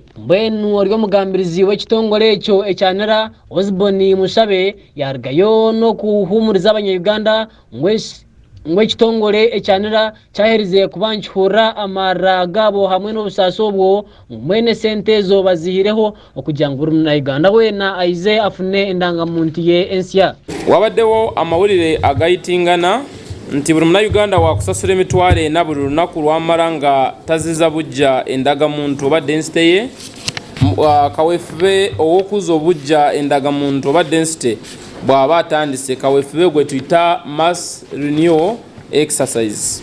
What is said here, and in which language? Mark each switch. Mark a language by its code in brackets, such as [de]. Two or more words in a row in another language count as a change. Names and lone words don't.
[nyn] Mbwenu ori omugambirizi w'ekitongole ekyo ekyanera Osborne Mushabe yarugayo n'okuhumuriza abanyaganda ngo ekitongole ekyanera kyaherize kuba nkihurra amara gabo hamwe n'obusaasi obwo mwene sente ezo bazihireho okugira ngu buri munyaganda weena aize afune endangamuntu ye ensya. [lg] Wabaddewo amawulire agayitingana nti buli munyaganda wakusasula emitwalo 4 buli lunaku lwamala nga taziza bujja endagamuntu oba density ye. Kaweefube ow'okuza obujja endagamuntu oba density bw'aba atandise kaweefube gwe tuyita [en] mass renewal exercise.